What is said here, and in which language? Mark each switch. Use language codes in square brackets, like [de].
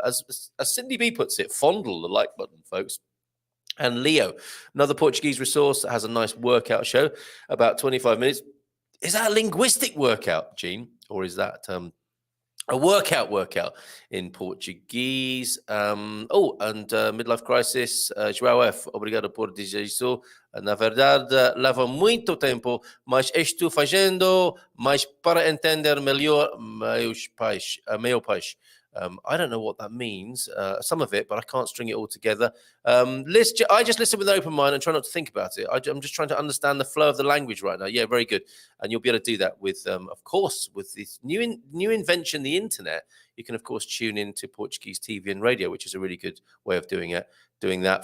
[en] As Cindy B puts it, fondle the like button, folks. And Leo, another Portuguese resource that has a nice workout show, about 25 minutes. Is that a linguistic workout, Gene? Or is that a workout in Portuguese? And Midlife Crisis, João F. [pt] Obrigado por dizer isso. Na verdade, leva muito tempo, mas estou fazendo mais para entender melhor meu pais. [en] I don't know what that means, some of it, but I can't string it all together. I just listen with an open mind and try not to think about it. I'm just trying to understand the flow of the language right now. Yeah, very good. And you'll be able to do that with, of course, with this new invention, the internet. You can, of course, tune into Portuguese TV and radio, which is a really good way of doing that.